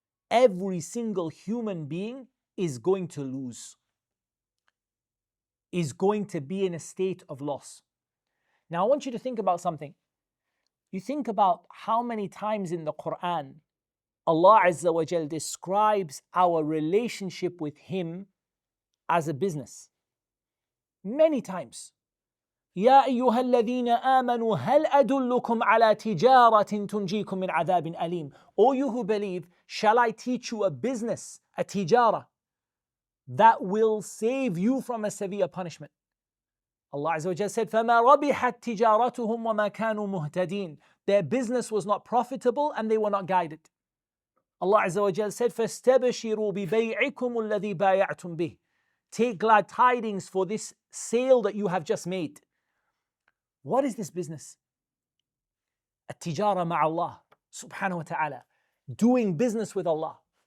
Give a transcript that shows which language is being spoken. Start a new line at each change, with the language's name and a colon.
English: Every single human being is going to lose, is going to be in a state of loss. Now I want you to think about something. You think about how many times in the Qur'an Allah Azza wa Jal describes our relationship with Him as a business. Many times.
Arabic: يا أيها الذين آمنوا هل أدلكم على تجارة تنجيكم من عذاب أليم.
English: O you who believe, shall I teach you a business, a tijara, that will save you from a severe punishment? Allah Azza wa Jal said,
Arabic: فَمَا رَبِحَتْ تِجَارَتُهُمْ وَمَا كَانُوا مُهْتَدِينَ.
English: Their business was not profitable and they were not guided. Allah Azza wa Jal said,
Arabic: فَاسْتَبْشِرُوا بِبَيْعِكُمُ الَّذِي بَايَعْتُمْ بِهِ.
English: Take glad tidings for this sale that you have just made. What is this business?
Arabic: At-tijara ma'Allah subhanahu wa ta'ala.
English: Doing business with Allah.